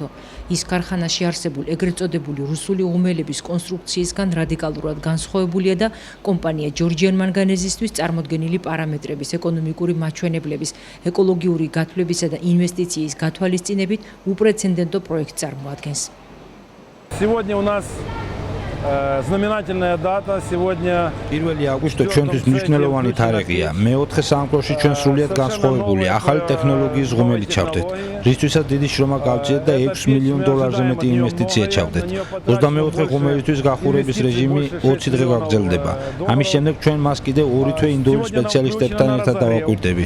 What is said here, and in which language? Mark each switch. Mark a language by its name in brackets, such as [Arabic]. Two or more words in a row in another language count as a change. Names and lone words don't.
[Georgian] ის ქარხანაში არსებულ ეგრეთ წოდებული რუსული ღუმელების კონსტრუქციისგან რადიკალურად განსხვავებულია და კომპანია ჯორჯიან მანგანეზისთვის წარმოდგენილი პარამეტრების, ეკონომიკური მაჩვენებლების, ეკოლოგიური გათვლებისა და ინვესტიციის გათვალისწინებით უპრეცედენტო პროექტს წარმოადგენს. [Russian] Сегодня у нас знаменательная дата. Сегодня [Georgian] 1 აგვისტო ჩვენთვის მნიშვნელოვანი თარიღია. მე-4 სამყაროში ჩვენ სრულიად განსხვავებული ახალი ტექნოლოგიის ღუმელი ჩავდეთ. რისთვისაც დიდი შრომა გავწიეთ და $6 მილიონ მეტი ინვესტიცია ჩავდეთ. 24 ღუმელისთვის გახურების რეჟიმი 20 დღე გაგრძელდება. ამის შემდეგ ჩვენ მას კიდევ 2 თვე ინდოური სპეციალისტებთან ერთად დავაკვირდებით.